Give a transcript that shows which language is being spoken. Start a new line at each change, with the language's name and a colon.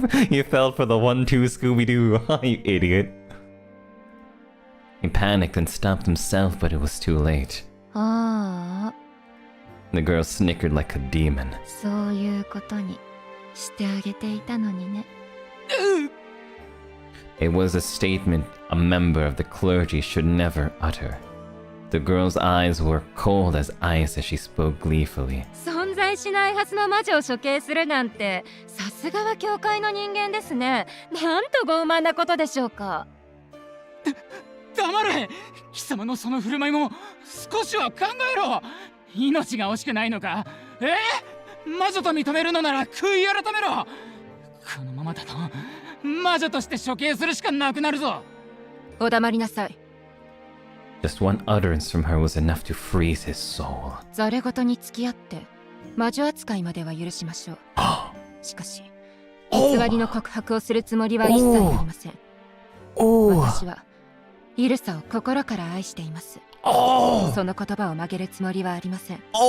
English: you fell for the 1-2 Scooby-Doo, you idiot. He panicked and stopped himself, but it was too late.
Japanese: ああ、
English: The girl snickered like a demon.
Japanese: そういうことにしてあげていたのにね。
English: It was a statement a member of the clergy should never utter. The girl's eyes were cold as ice as she spoke gleefully.
Japanese: 存在しないはずの魔女を処刑するなんて、さすがは教会の人間ですね。なんと傲慢なことでしょうか。黙れ。貴様のその振る舞いも少しは考えろ。命が惜しくないのか。魔女と認めるのなら悔い改めろ。このままだと魔女として処刑するしかなくなるぞ。お黙りなさい。
English: Just one utterance from her was enough to freeze his soul.
Japanese: ざれ言に付き合って魔女扱いまでは許しましょう。しかし偽りの告白をするつもりは一切ありません。私はイルサを心から愛しています。その言葉を曲げるつもりはありません。